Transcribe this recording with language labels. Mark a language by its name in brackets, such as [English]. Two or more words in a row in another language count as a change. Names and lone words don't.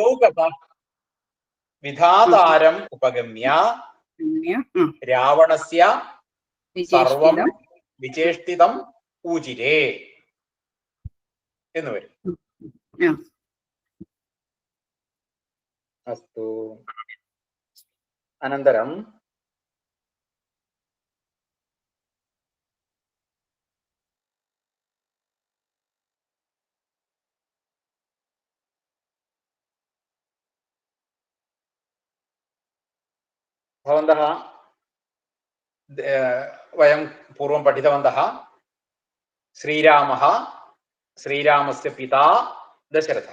[Sanskrit] വിധാതാരം ഉപഗമ്യ രാവണസ്യ സർവം വിചേഷ്ടിതം ഊചിരേ [Malayalam] എന്ന് വരും. [Sanskrit] അസ്തു. അനന്തരം भवन्तः वयं पूर्वं पठितवन्तः श्रीरामः, श्रीरामस्य पिता दशरथः.